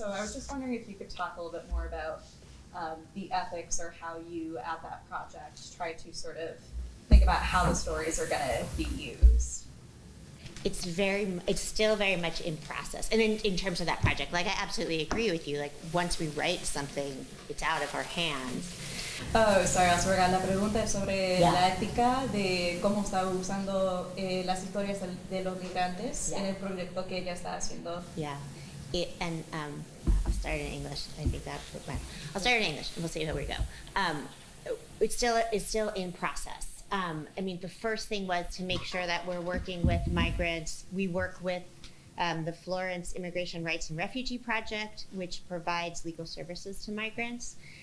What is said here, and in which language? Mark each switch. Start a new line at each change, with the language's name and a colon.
English: So I was just wondering if you could talk a little bit more about the ethics, or how you at that project try to sort of think about how the stories are going to be used. It's still very much in process. And in terms of that project, like I absolutely agree with you, like once we write something, it's out of our hands. Oh, sorry, I forgot. La pregunta es sobre Yeah.
Spanish: la ética de cómo está usando las historias de los migrantes
English: Yeah.
Spanish: en el proyecto que ella está haciendo.
English: Yeah. I'll start in English. I think I'll start in English and we'll see how we go. It's still in process. I mean, the first thing was to make sure that we're working with migrants. We work with the Florence Immigration Rights and Refugee Project, which provides legal services to migrants.